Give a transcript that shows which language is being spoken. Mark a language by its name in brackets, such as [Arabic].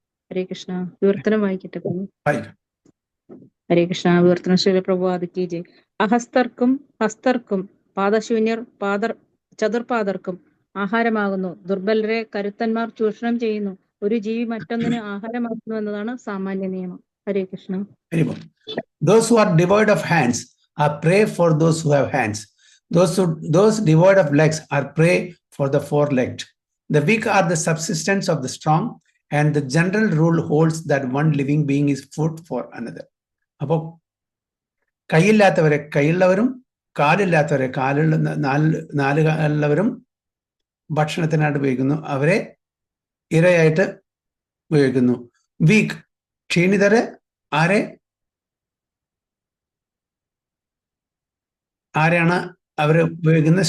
[Malayalam] ഹരേ കൃഷ്ണ. വിവർത്തനം വായിക്കട്ടെ പ്രഭു. ഹരേ കൃഷ്ണ. വിവർത്തനം ശ്രീല പ്രഭുപാദ് കി ജയ്. അഹസ്തർക്കും ഹസ്തർക്കും പാദശൂന്യർ ചതുർപാദർക്കും ആഹാരമാകുന്നു. ദുർബലരെ കരുത്തന്മാർ ചൂഷണം ചെയ്യുന്നു. ഒരു ജീവി മറ്റൊന്നിന് ആഹാരമാകുന്നു എന്നതാണ് സാമാന്യ നിയമം. ഹരേ Krishna. [English] Those who are devoid of hands are prey for those who have hands. Those devoid of legs are prey for the four-legged. The weak are the subsistence of the strong, and the general rule holds that one living being is food for another. അപ്പോൾ [Malayalam] കൈയില്ലാത്തവരെ കൈയുള്ളവരും കാലില്ലാത്തവരെ നാല് കാലുള്ളവരും ഭക്ഷണത്തിനായിട്ട് ഉപയോഗിക്കുന്നു. അവരെ ഇരയായിട്ട് ഉപയോഗിക്കുന്നു. Week ക്ഷീണിതരെ ആരെയാണ് അവർ ഉപയോഗിക്കുന്നത്?